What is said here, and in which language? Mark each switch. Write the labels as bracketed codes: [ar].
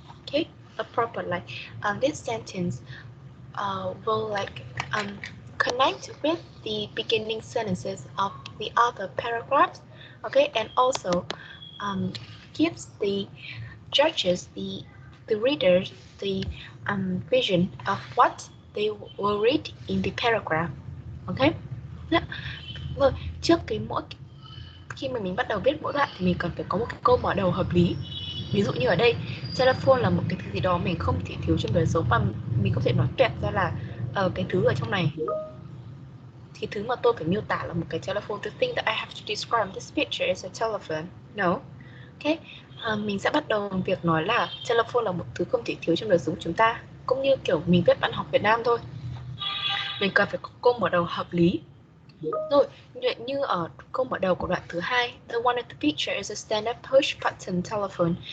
[en] Okay, a proper this sentence will connect with the beginning sentences of the other paragraphs. Okay, and also gives the judges, the readers, the vision of what they will read in the paragraph. Okay. [vi] Vâng, trước khi mà mình bắt đầu viết mỗi đoạn thì mình cần phải có một cái câu mở đầu hợp lý. Ví dụ như ở đây, telephone là một cái thứ gì đó mình không thể thiếu trong đời sống, và mình có thể nói tuyệt ra là cái thứ ở trong này, thì thứ mà tôi phải miêu tả là một cái telephone. [en] To think that I have to describe this picture as a telephone. No. Okay. [vi] Mình sẽ bắt đầu bằng việc nói là telephone là một thứ không thể thiếu trong đời sống của chúng ta, cũng như kiểu mình viết văn học Việt Nam thôi. Mình cần phải có câu mở đầu hợp lý. Rồi, như ở câu mở đầu của đoạn thứ 2, [en] the one at the picture is a stand-up push button telephone.